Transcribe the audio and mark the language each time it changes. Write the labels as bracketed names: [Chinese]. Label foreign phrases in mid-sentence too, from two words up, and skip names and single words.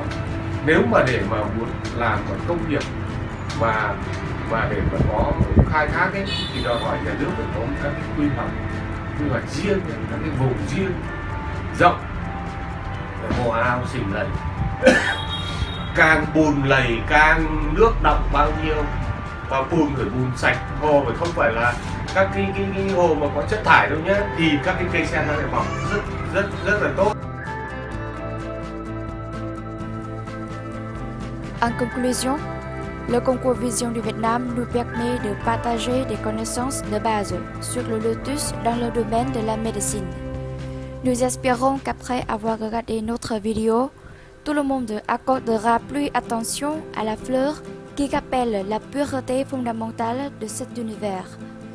[Vietnamese] Nếu mà để mà muốn làm một công nghiệp mà để mà có khai thác ấy, thì đòi hỏi nhà nước phải có các cái quy hoạch riêng, các cái vùng riêng rộng để hồ ao xình lầy. Càng bùn lầy, càng nước đọng bao nhiêu, và bùn phải bùn sạch, hồ phải không phải là các cái hồ mà có chất thải đâu nhé, thì các cái cây sen nó lại mọc rất là tốt. [French] En conclusion, le concours Vision du Vietnam nous permet de partager des connaissances de base sur le lotus dans le domaine de la médecine. Nous espérons qu'après avoir regardé notre vidéo, tout le monde accordera plus attention à la fleur qui rappelle la pureté fondamentale de cet univers.